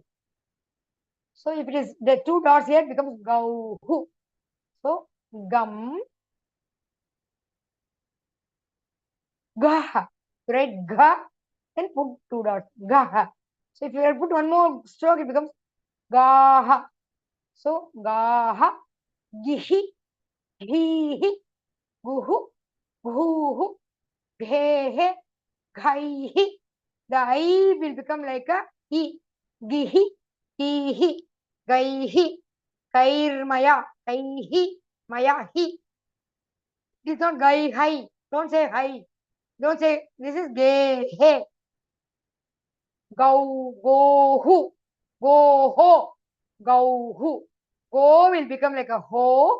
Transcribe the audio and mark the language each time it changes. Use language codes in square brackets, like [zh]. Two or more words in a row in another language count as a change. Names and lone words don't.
[en] So if it is the two dots here, it becomes gau. So gum. Gah. Write ga. Then put two dots. Gah. So if you put one more stroke, it becomes gaha. So gaha. Gihi. Hihi. Guhu. Guhu. Ghehe. Ghaihi. The I will become like a I. Gihi. Hihi. Gaihi. Kairmaya. Kaihi. Maya. Hi. It is not gai hai. Don't say hai. Don't say this is gehe. Go, go, hu, go, ho, go, hu. Go will become like a ho.